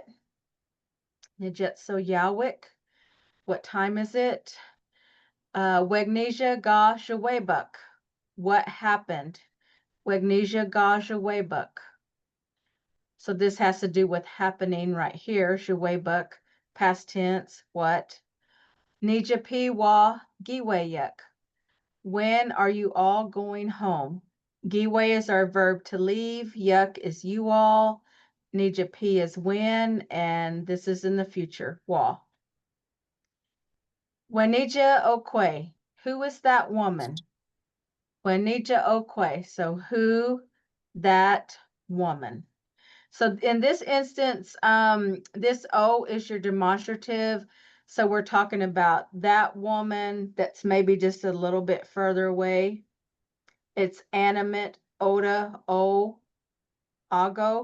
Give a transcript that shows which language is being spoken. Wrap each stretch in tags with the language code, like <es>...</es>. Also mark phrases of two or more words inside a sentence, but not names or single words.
<pot>Nijetso Yawik,</pot> <en>what time is it?</en> <pot>Wegnesia ga Jawebuk,</pot> <en>what happened?</en> <pot>Wegnesia ga Jawebuk.</pot> <en>So this has to do with happening right here. Jawebuk, past tense, what?</en> <pot>Nija pi wa giweyuk.</pot> <en>When are you all going home? Giwe is our verb to leave. Yuk is you all. Nija pi is when, and this is in the future.</en> <pot>Wa. Wenija okwe.</pot> <en>Who is that woman?</en> <pot>Wenija okwe.</pot> <en>So who, that woman. So in this instance, this O is your demonstrative. So we're talking about that woman that's maybe just a little bit further away. It's animate,</en> <pot>oda, o, ago.</pot>